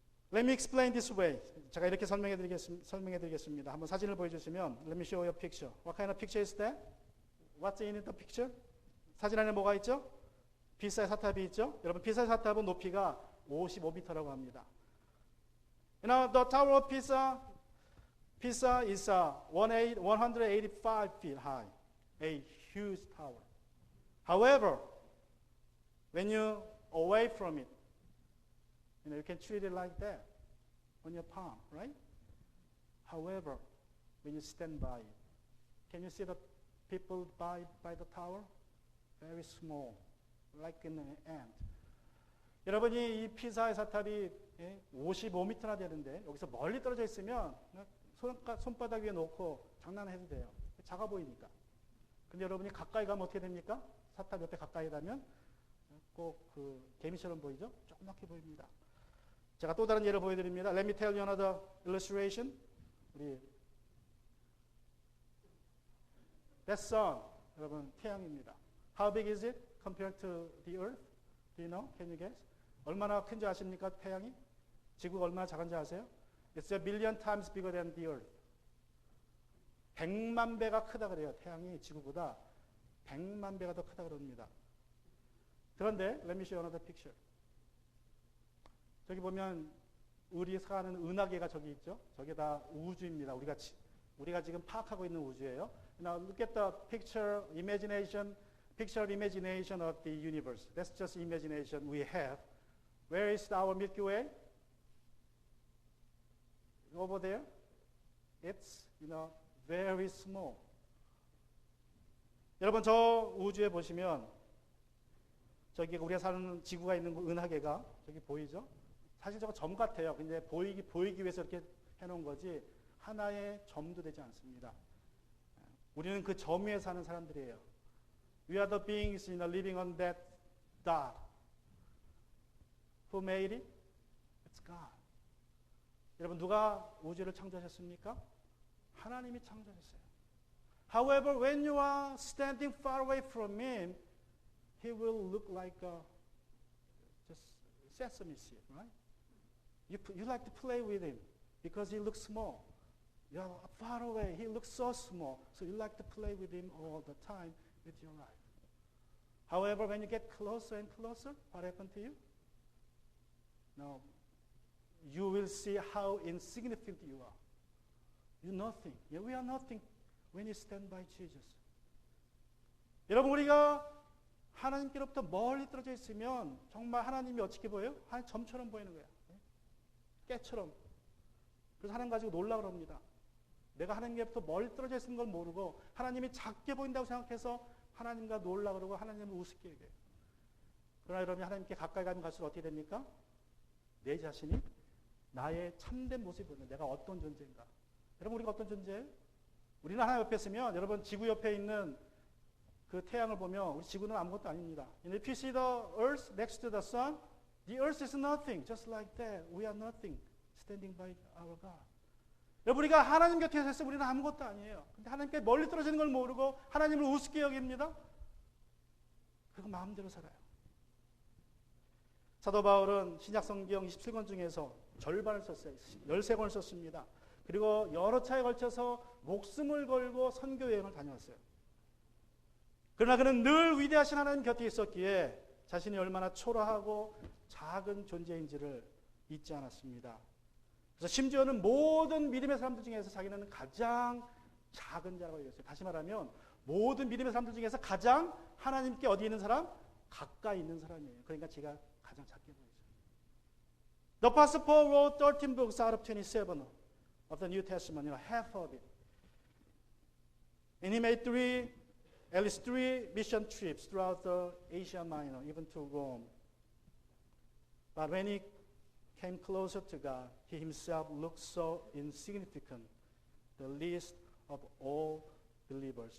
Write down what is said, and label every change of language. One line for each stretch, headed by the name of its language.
English: Let me explain this way.
Korean: 제가 이렇게 설명해 드리겠습니다. 한번 사진을 보여주시면,
English: let me show you a picture. What kind of picture is that? What's in the picture?
Korean: 사진 안에 뭐가 있죠? 피사의 사탑이 있죠? 여러분 피사의 사탑은 높이가 55m라고 합니다.
English: The Tower of Pisa is 185 feet high, a huge tower. However, when you away from it. You can treat it like that on your palm, right? However, when you stand by it, can you see the people by the tower? Very small, like an ant.
Korean: 여러분이 이 피사의 사탑이 55m나 되는데 여기서 멀리 떨어져 있으면 손바닥 위에 놓고 장난해도 돼요. 작아 보이니까. 근데 여러분이 가까이 가면 어떻게 됩니까? 사탑 옆에 가까이 가면 꼭 그 개미처럼 보이죠? 조그맣게 보입니다. 제가 또 다른 예를 보여드립니다.
English: Let me tell you another illustration.
Korean: 우리
English: That sun,
Korean: 여러분 태양입니다.
English: How big is it compared to the earth? Do you know? Can you guess?
Korean: 얼마나 큰지 아십니까? 태양이? 지구가 얼마나 작은지 아세요?
English: It's a billion times bigger than the earth.
Korean: 100만 배가 크다 그래요. 태양이 지구보다 100만 배가 더 크다 그럽니다. 그런데
English: let me show you another picture.
Korean: 저기 보면 우리 사는 은하계가 저기 있죠. 저게 다 우주입니다. 우리가 지금 파악하고 있는 우주예요.
English: Now look at the picture imagination of the universe. That's just imagination we have. Where is our Milky Way? Over there. It's very small.
Korean: 여러분 저 우주에 보시면 저기 우리가 사는 지구가 있는 은하계가 저기 보이죠? 사실 저거 점 같아요. 근데 보이기 위해서 이렇게 해놓은 거지 하나의 점도 되지 않습니다. 우리는 그 점 위에 사는 사람들이에요.
English: We are the beings living on that dot. Who made it? It's God.
Korean: 여러분 누가 우주를 창조하셨습니까? 하나님이 창조하셨어요.
English: However, when you are standing far away from Him, He will look like just sesame seed, right? You like to play with Him because He looks small. You're far away. He looks so small. So you like to play with Him all the time with your life. However, when you get closer and closer, what happened to you? Now, you will see how insignificant you are. You're nothing. We are nothing when you stand by Jesus.
Korean: 여러분 우리가 하나님께로부터 멀리 떨어져 있으면 정말 하나님이 어떻게 보여요? 한 점처럼 보이는 거야. 깨처럼. 그래서 하나님 가지고 놀라 그럽니다. 내가 하나님께로부터 멀리 떨어져 있는 걸 모르고 하나님이 작게 보인다고 생각해서 하나님과 놀라 그러고 하나님을 우습게 얘기해요. 그러나 여러분이 하나님께 가까이 가면 갈수록 어떻게 됩니까? 내 자신이 나의 참된 모습이 보이는 내가 어떤 존재인가. 여러분 우리가 어떤 존재예요? 우리는 하나님 옆에 있으면 여러분 지구 옆에 있는 그 태양을 보면 우리 지구는 아무것도 아닙니다.
English: If you see the earth next to the sun, the earth is nothing. Just like that, we are nothing standing by our God.
Korean: 여러분 우리가 하나님 곁에 있어서 우리는 아무것도 아니에요. 근데 하나님께 멀리 떨어지는 걸 모르고 하나님을 우습게 여깁니다. 그리고 마음대로 살아요. 사도 바울은 신약성경 27권 중에서 절반을 썼어요. 13권을 썼습니다. 그리고 여러 차에 걸쳐서 목숨을 걸고 선교 여행을 다녀왔어요. 그러나 그는 늘 위대하신 하나님 곁에 있었기에 자신이 얼마나 초라하고 작은 존재인지를 잊지 않았습니다. 그래서 심지어는 모든 믿음의 사람들 중에서 자기는 가장 작은 자라고 얘기했어요. 다시 말하면 모든 믿음의 사람들 중에서 가장 하나님께 어디 있는 사람? 가까이 있는 사람이에요. 그러니까 제가 가장 작게 보이죠.
English: The Apostle Paul wrote 13 books out of 27 of the New Testament, half of it. And he made at least three mission trips throughout the Asia Minor, even to Rome. But when he came closer to God, he himself looked so insignificant, the least of all believers.